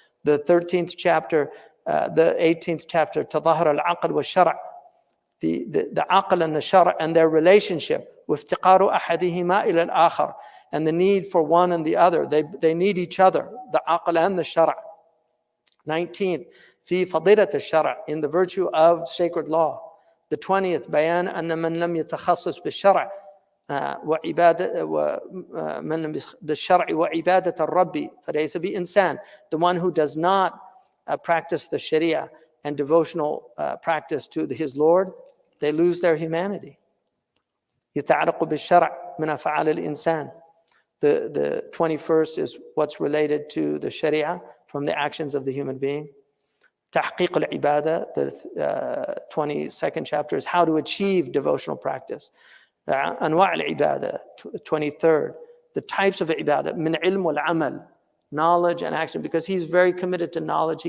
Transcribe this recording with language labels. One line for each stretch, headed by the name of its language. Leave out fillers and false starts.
English: The 13th chapter, the 18th chapter,
Arabic: تظاهر العقل والشرع,
English: the aql and the shara and their relationship,
Arabic: وافتقار أحدهما إلى الآخر,
English: and the need for one and the other. They need each other, the aql and the shara. 19th,
Arabic: في فضيلة الشرع,
English: in the virtue of sacred law.
Arabic: The 20th, بيان أن من لم يتخصص بالشرع وعبادة ومن لم بالشرع وعبادة الرب فليس بإنسان.
English: The one who does not practice the Sharia and devotional practice to his Lord, they lose their humanity.
Arabic: يتعلق بالشرع من أفعال الإنسان.
English: The 21st is what's related to the Sharia from the actions of the human being.
Arabic: تحقيق العبادة,
English: the 22nd chapter, is how to achieve devotional practice.
Arabic: أنواع العبادة,
English: 23rd, the types of ibadah,
Arabic: من علم والعمل,
English: knowledge and action, because he's very committed to knowledge.